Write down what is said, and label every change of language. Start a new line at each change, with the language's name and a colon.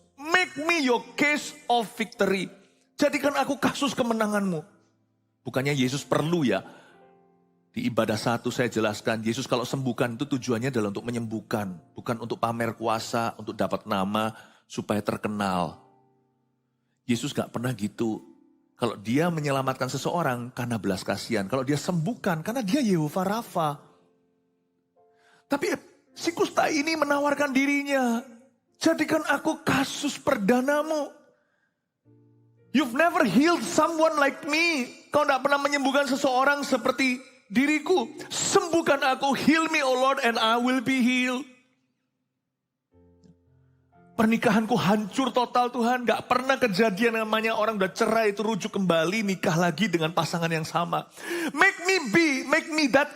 English: Make me your case of victory.
Indonesian: Jadikan aku kasus kemenanganmu. Bukannya Yesus perlu ya. Di ibadah 1 saya jelaskan, Yesus kalau sembuhkan itu tujuannya adalah untuk menyembuhkan. Bukan untuk pamer kuasa, untuk dapat nama, supaya terkenal. Yesus gak pernah gitu. Kalau dia menyelamatkan seseorang karena belas kasihan. Kalau dia sembuhkan karena dia Yehovah Rafa. Tapi si kusta ini menawarkan dirinya. Jadikan aku kasus perdanamu.
English: You've never healed someone like me.
Indonesian: Kau gak pernah menyembuhkan seseorang seperti diriku. Sembuhkan aku,
English: heal me O Lord and I will be healed.
Indonesian: Pernikahanku hancur total Tuhan. Gak pernah kejadian namanya orang udah cerai itu rujuk kembali. Nikah lagi dengan pasangan yang sama.
English: Make me that.